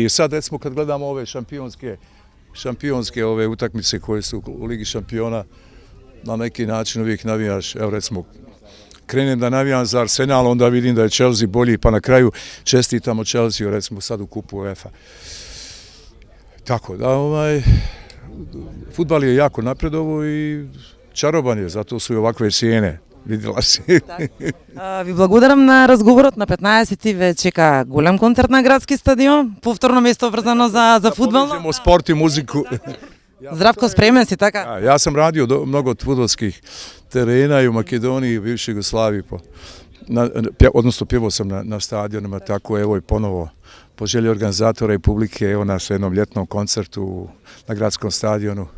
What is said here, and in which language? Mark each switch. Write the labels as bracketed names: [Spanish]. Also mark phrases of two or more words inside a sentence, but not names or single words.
[Serbian] I sad, recimo, kad gledamo ove šampionske utakmice koje su u Ligi šampiona, na neki način uvijek navijaš, evo recimo, krenem da navijam za Arsenal, onda vidim da je Chelsea bolji, pa na kraju čestitamo Chelsea, recimo sad u kupu UEFA. Tako da, fudbal je jako napredovo i čaroban je, zato su i ovakve cijene. Videla si. [Macedonian] Ви благодарам на разговорот. На 15-ти ве чека голем концерт на градски стадион. Повторно место врзано за фудбал. [Serbian] Da povežemo sport i muziku. Zdravko, spreman si така? Ja sam radio mnogo fudbalskih terena i u Makedoniji i u bivšoj Jugoslaviji. Odnosno pjevao sam na stadionima, tako evo i ponovo po želji organizatora i publike, evo nas jednom ljetnom koncertu na gradskom stadionu.